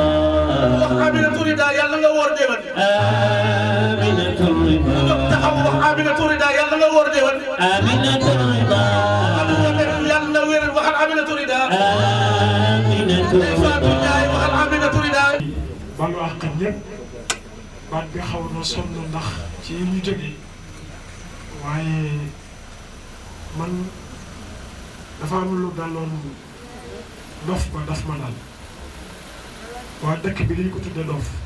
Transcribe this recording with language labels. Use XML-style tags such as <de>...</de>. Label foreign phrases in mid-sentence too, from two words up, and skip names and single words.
<ar>آمنة الرضا يلا نور ديوان. آمنة الرضا. تحوح آمنة الرضا يلا نور ديوان. آمنة الرضا. يلا نور وحل آمنة الرضا. آمنة الرضا. وحل آمنة الرضا.</ar> <wo>baal wax kat ñëpp baat bi xaw na sonn ndax ci ñu jógee waaye man dafa am lu daloon dof ba daf ma dal waa dëkk bi dañu ko tudde dof</wo>